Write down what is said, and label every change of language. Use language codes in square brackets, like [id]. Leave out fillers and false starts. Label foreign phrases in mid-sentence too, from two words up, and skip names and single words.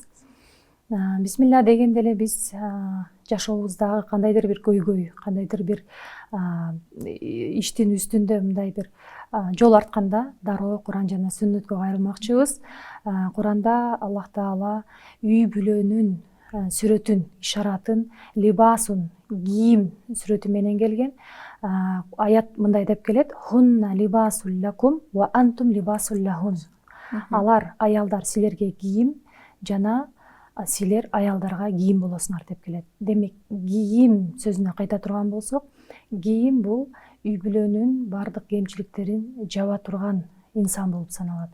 [ky] Бисмилла дегенде эле биз жашообуздагы кандайдыр бир көйгөй, кандайдыр бир иштин үстүндө мындай бир жол артканда дароо Кур'ан жана сүннөткө кайрылмакчыбыз. Кур'анда Аллах Таала үй бүлөнүн сүрөтүн, ишаратын, либасун, кийим сүрөтү менен келген. Аят мындай деп келет: [ar] «هن لباس لكم وأنتم لباس لهن». [ky] Алар, аялдар, силерге кийим, жана силер аялдарга кийим болосуңар деп келет. Демек, кийим сөзүнө кайта турган болсок, кийим бул үй бүлөнүн бардык кемчиликтерин жаба турган инсан болуп саналат.